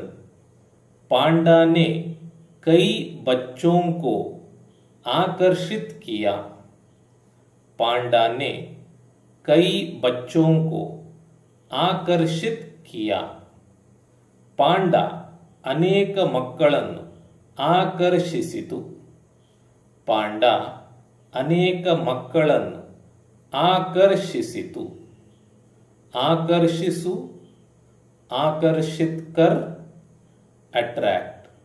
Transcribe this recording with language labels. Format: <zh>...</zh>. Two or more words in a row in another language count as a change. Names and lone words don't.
<hi>पांडा ने कई बच्चों को आकर्षित किया. पांडा ने कई बच्चों को आकर्षित किया.</hi> <kn>ಪಾಂಡ ಅನೇಕ ಮಕ್ಕಳನ್ನು ಆಕರ್ಷಿಸಿತು. ಪಾಂಡ ಅನೇಕ ಮಕ್ಕಳನ್ನು ಆಕರ್ಷಿಸಿತು. ಆಕರ್ಷಿಸು,</kn> <hi>आकर्षित कर,</hi> <kn>ಅಟ್ರಾಕ್ಟ್.</kn>